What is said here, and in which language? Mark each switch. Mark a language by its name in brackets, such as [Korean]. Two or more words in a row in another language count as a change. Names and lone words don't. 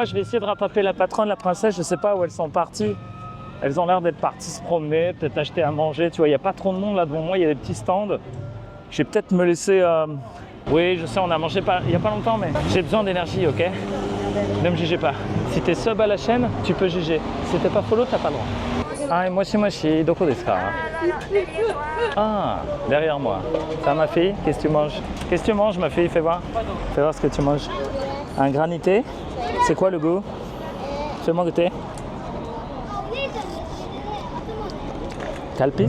[French] Je vais essayer de rattraper la patronne, la princesse. Je ne sais pas où elles sont parties. Elles ont l'air d'être parties se promener, peut-être acheter à manger. Tu vois, il n'y a pas trop de monde là devant moi. Il y a des petits stands. Je vais peut-être me laisser... Oui, je sais, on a mangé il n'y a pas longtemps, mais j'ai besoin d'énergie, ok? Ne me jugez pas. Si tu es sub à la chaîne, tu peux juger. Si tu n'es pas follow, tu n'as pas le droit. [Japanese] あ、もし、どこですか? [French] Ah, derrière moi. Ça, ma fille, qu'est-ce que tu manges? Qu'est-ce que tu manges, ma fille? Fais voir. Fais voir ce que tu manges. Un granité? C'est quoi le goût? Fais-moi goûter. Calpis?